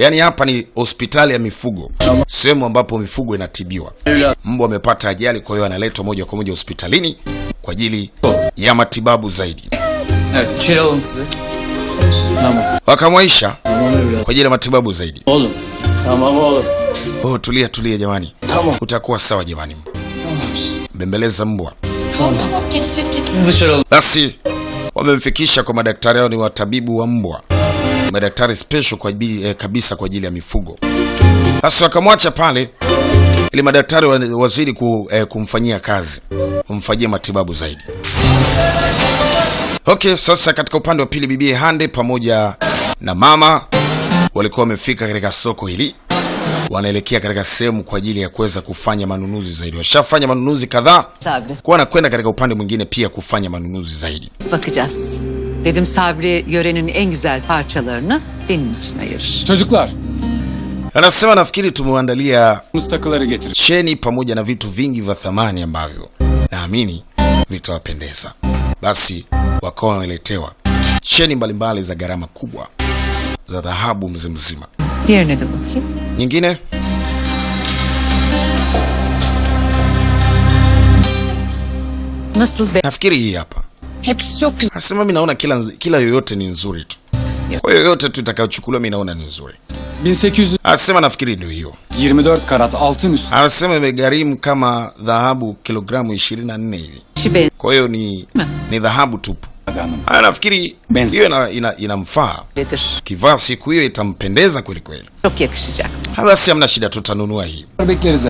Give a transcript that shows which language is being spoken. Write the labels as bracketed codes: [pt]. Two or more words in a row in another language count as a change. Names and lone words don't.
[sw] Yaani hapa ni hospitali ya mifugo, sehemu ambapo mifugo inatibiwa. Mbwa amepata ajali, kwa hiyo analetwa moja kwa moja hospitalini kwa ajili ya matibabu zaidi. Wakamwaisha. kwa ajili ya matibabu zaidi. [tr] Oğlum. Tamam oğlum. [sw] Oh, tulia jamani. [tr] Tamam. [sw] Utakuwa sawa jamani. Bembeleza mbwa. [tr] Tamam geçecek. Siz dışarı alın. [sw] Basi wamemfikisha kwa madaktari hao, ni watabibu wa mbwa, madaktari special kwa kabisa kwa ajili ya mifugo. Basi wakamwacha pale ili madaktari wazidi kumfanyia kazi, kumfanyia matibabu zaidi. Okay, sasa katika upande wa pili bibi Hande pamoja na mama walikuwa wamefika katika soko hili, wanaelekea katika sehemu kwa ajili ya kuweza kufanya manunuzi zaidi. Washafanya manunuzi kadhaa, kwa wanakwenda katika upande mwingine pia kufanya manunuzi zaidi. [tr] Bakacağız. Dedim Sabri yörenin en güzel parçalarını benim için ayırır. Çocuklar, [sw] Anasema nafikiri tumewaandalia [tr] takıları getirin. [sw] cheni pamoja na vitu vingi vya thamani ambavyo naamini vitawapendeza. Basi wakawa wameletewa cheni mbalimbali za gharama kubwa za dhahabu mzima. [tr] Diğerine de bakayım. [sw] Nyingine [tr] Nasıl be? [sw] nafikiri hii hapa. [tr] Hepsi çok güzel. [sw] Anasema mimi naona kila yoyote ni nzuri tu. Kwa yoyote tu itakayochukuliwa mimi naona ni nzuri. 1824 Anasema nafikiri ndio hiyo. [tr] karat altın üstü. [sw] Anasema imegharimu kama dhahabu kilogramu 24 hivi. [tr] Şibe. [sw] Kwa hiyo ni dhahabu tupu. Nafikiri hiyo inamfaa. [tr] Nedir? [sw] Kivaa siku hiyo itampendeza kweli kweli. [tr] Çok yakışacak. [sw] Basi hamna shida, tutanunua hii. [tr] Bekleriz.